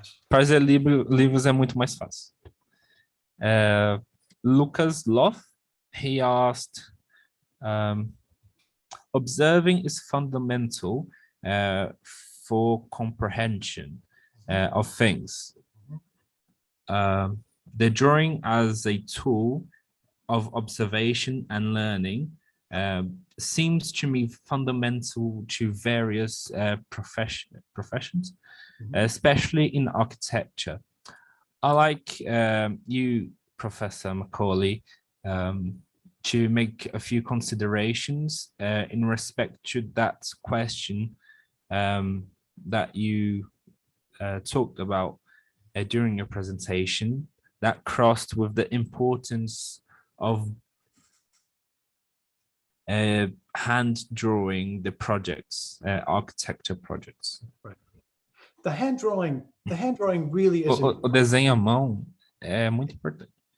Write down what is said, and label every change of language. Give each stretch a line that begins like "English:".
Portuguese: Fazer livros é muito mais fácil.
English: Lucas Loth, he asked, observing is fundamental for comprehension of things. The drawing as a tool of observation and learning seems to me fundamental to various professions, especially in architecture. I like you, Professor Macaulay, to make a few considerations in respect to that question that you talked about during your presentation, that crossed with the importance of hand drawing the projects, architecture projects. Right. The hand drawing really is.
Portuguese: O desenho à mão é muito importante.